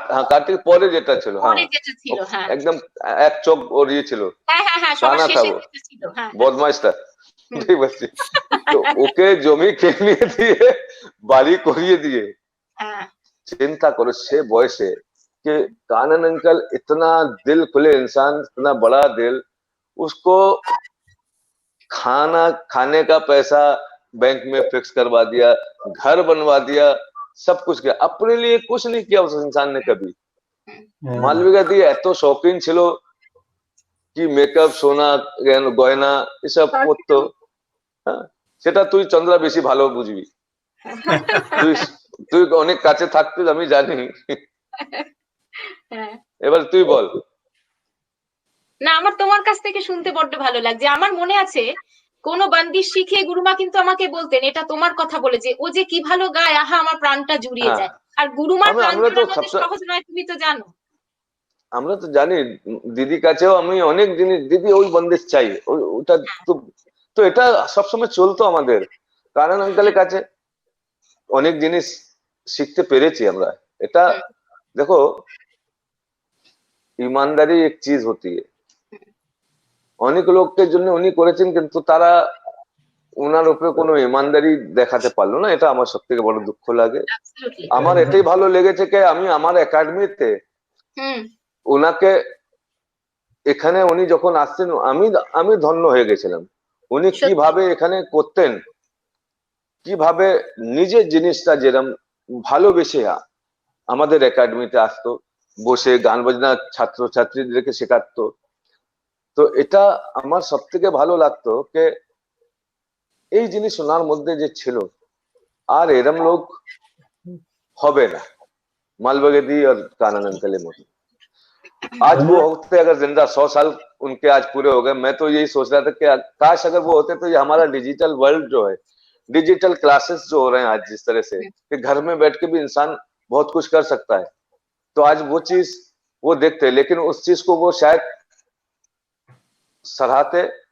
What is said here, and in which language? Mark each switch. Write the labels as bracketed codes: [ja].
[bn] কার্তিক পরে যেটা ছিল, হ্যাঁ একদম এক চোখ ওর ইয়ে ছিল, কানা [hi] था वो, [bn] বদমাইশটা, ঠিক আছে। তো ওকে জমি কিনে দিয়ে, বাড়ি করিয়ে দিয়ে, চিন্তা করো সে বয়সে [hi] कि कानन अंकल इतना दिल खुले इंसान, इतना बड़ा दिल, उसको खाने का पैसा बैंक में फिक्स करवा दिया, घर बनवा दिया, सब कुछ किया। अपने लिए कुछ नहीं किया उस इंसान ने कभी। [bn] मालविका दी এত শৌখিন ছিল কি মেকআপ, সোনা গয়না এসব করতো, সেটা তুই চন্দ্রা বেশি ভালো বুঝবি। তুই অনেক কাছে থাকতিস, আমি জানি। এবার তুই বল। না, আমার তোমার কাছ থেকে শুনতে বড্ড ভালো লাগছে। আমার মনে আছে কোন বন্দিশ শিখে গুরুমা কিন্তু আমাকে বলতেন, এটা তোমার কথা বলে, যে ও যে কি ভালো গায়, আহা আমার প্রাণটা জুড়িয়ে যায়। আর গুরুমার প্রাণ জুড়ানো সহজ নয়, তুমি তো জানো। আমরা তো জানি, দিদির কাছেও আমি অনেক জিনিস, দিদি ওই বন্দিশ চাই, ওটা তো এটা সবসময় চলতো আমাদের। কানন আঙ্কেলের কাছে অনেক জিনিস শিখতে পেরেছি আমরা। এটা দেখো, [hi] ईमानदारी एक चीज होती है। [bn] অনেক লোককে জন্য উনি করেছেন, কিন্তু তারা ওনার উপরে কোনো ইমানদারি দেখাতে পারলো না। এটা আমার সবথেকে বড় দুঃখ লাগে। আমার এটাই ভালো লেগেছে যে আমি আমার একাডেমিতে ওনাকে, এখানে উনি যখন আসছেন, আমি ধন্য হয়ে গেছিলাম। উনি কিভাবে এখানে করতেন, কিভাবে নিজের জিনিসটা যেরকম ভালোবেসে আমাদের একাডেমিতে আসতো, বসে গান বাজনা ছাত্র ছাত্রীদেরকে শেখাতো। তো এটা আমার সব থেকে ভালো লাগতো যে এই জিনিস ওনার মধ্যে যে ছিল, আর এরম লোক হবে না [hi] मालविका दी और कानन अंकल के मत। आज वो होते अगर जिंदा, 100 साल उनके आज पूरे हो गए, मैं तो यही सोच रहा था कि काश अगर वो होते तो ये हमारा डिजिटल वर्ल्ड जो है, डिजिटल क्लासेस जो हो रहे हैं आज, जिस तरह से कि घर में बैठ के भी इंसान बहुत कुछ कर सकता है, तो आज वो चीज वो देखते, लेकिन उस चीज को वो शायद सराहते।